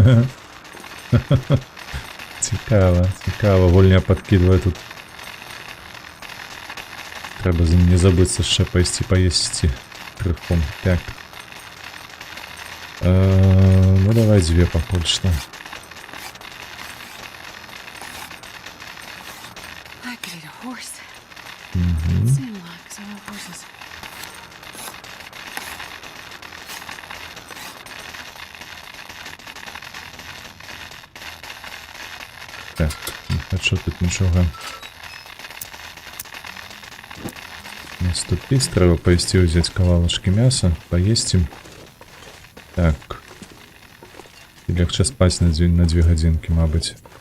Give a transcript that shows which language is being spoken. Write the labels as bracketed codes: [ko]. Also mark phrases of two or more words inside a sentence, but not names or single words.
[be] Цікава, цікава. Гульня падкідвае тут. Трэба за не забыцца яшчэ пайсці паесці крыхом. Так. Ну давай 2 пакуль што. [en] I could eat a horse. Мгм. Seem like so many horses. [be] Так, не хочу тут нічога. Наступіць, трэба пайсці ўзяць кавалачкі мяса, паесці. Так. І легче спаць на 2 гадзінкі, мабыць.